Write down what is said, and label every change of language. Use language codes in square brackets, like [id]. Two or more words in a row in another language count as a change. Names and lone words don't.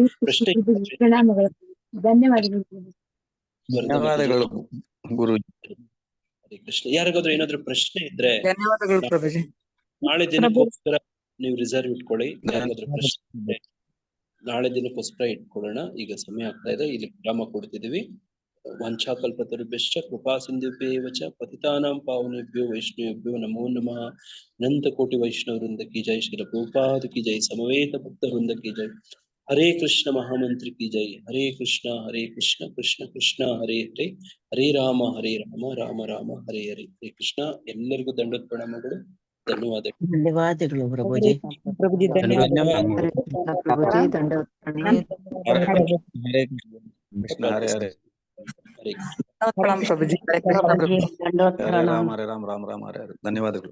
[kn] ಧನ್ಯವಾದಗಳು ಗುರು. ಹರೇ ಕೃಷ್ಣ. ಯಾರಿಗಾದ್ರೂ ಏನಾದ್ರು ಪ್ರಶ್ನೆ ಇದ್ರೆ ಧನ್ಯವಾದಗಳು ಪ್ರಭುಜಿ. ನಾಳೆ ದಿನಕ್ಕೋಸ್ಕರ ನೀವು ರಿಸರ್ವ್ ಇಟ್ಕೊಳ್ಳಿ. ಯಾರಿಗಾದ್ರೂ ಪ್ರಶ್ನೆ ಇದ್ರೆ ನಾಳೆ ದಿನಕ್ಕೋಸ್ಕರ ಇಟ್ಕೊಳ್ಳೋಣ. ಈಗ ಸಮಯ ಆಗ್ತಾ ಇದೆ, ಇಲ್ಲಿ ವಿರಾಮ ಕೊಡ್ತಿದೀವಿ. [sa] ವಾಂಛಾಕಲ್ಪತರುಭ್ಯಶ್ಚ ಕೃಪಾ ಸಿಂಧುಭ್ಯೇವ ಚ ಪತಿತಾನಾಂ ಪಾವನೇಭ್ಯೋ ವೈಷ್ಣವೇಭ್ಯೋ ನಮೋ ನಮಃ. [hi] अनंत कोटि वैष्णव वृंद की जय, श्रील प्रभुपाद की जय, समवेत भक्त वृंद की जय. हरे कृष्ण महामंत्र की जय. [sa] ಹರೇ ಕೃಷ್ಣ ಕೃಷ್ಣ ಕೃಷ್ಣ ಹರೇ ಹರೇ, ಹರೇ ರಾಮ ರಾಮ ರಾಮ ಹರೇ ಹರೇ. [kn] ಹರೇ ಕೃಷ್ಣ. ಎಲ್ಲರಿಗೂ ದಂಡೋತ್ ಪ್ರಣಾಮಗಳು. ಧನ್ಯವಾದಗಳು. ಧನ್ಯವಾದಗಳು ಪ್ರಭುಜಿ. ಪ್ರಭುಜಿ ಧನ್ಯವಾದಗಳು. ಪ್ರಭುಜಿ ದಂಡವತ್ [sa] ಹರೇ ಕೃಷ್ಣ ಹರೇ ಹರೇ. [kn] ಹರೇ ಪ್ರಭುಜಿ. [sa] ಹರೇ ರಾಮ ಹರೇ ರಾಮ ರಾಮ ರಾಮ ಹರೇ ಹರೇ. [kn] ಧನ್ಯವಾದಗಳು.